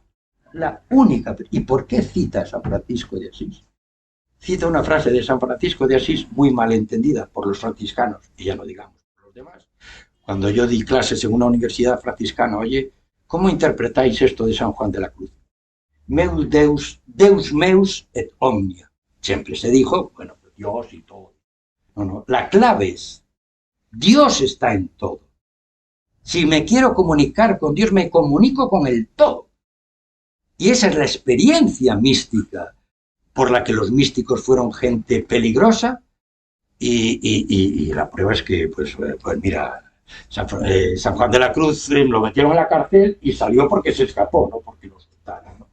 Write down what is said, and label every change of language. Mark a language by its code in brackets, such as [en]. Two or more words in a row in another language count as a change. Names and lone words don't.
[es] La única. ¿Y por qué cita a San Francisco de Asís? Cita una frase de San Francisco de Asís muy mal entendida por los franciscanos, y ya no digamos por los demás. Cuando yo di clases en una universidad franciscana, oye, ¿cómo interpretáis esto de San Juan de la Cruz? [la] Meus Deus, Deus meus et omnia. [es] Siempre se dijo, bueno, Dios y todo. No, la clave es, Dios está en todo. Si me quiero comunicar con Dios, me comunico con el todo. Y esa es la experiencia mística por la que los místicos fueron gente peligrosa y la prueba es que, pues mira, San Juan de la Cruz lo metieron en la cárcel y salió porque se escapó, no porque lo soltaron, ¿no?